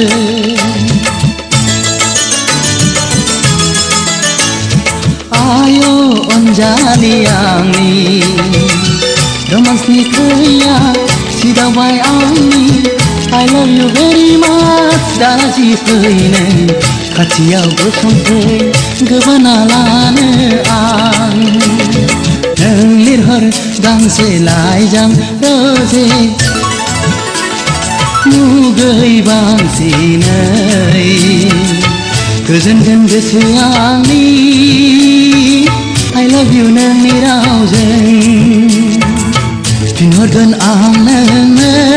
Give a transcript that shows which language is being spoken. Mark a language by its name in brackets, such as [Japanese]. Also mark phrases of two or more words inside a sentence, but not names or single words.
[Bodo] आयो अनजालि आंनि रोमान्सनि खैया सिदावबाय आंनि [English] I love you very much [Bodo] दालाजि फैनो खाथियाव गसंफै गोबाना लानो आं नों लिरहर गांसे लाइजां रोजे मुगै बांसिनै गोजोनगोन गोसो आंनि [English] I love you [Bodo] नोंनि रावजों फिनहरगोन आं नोंनो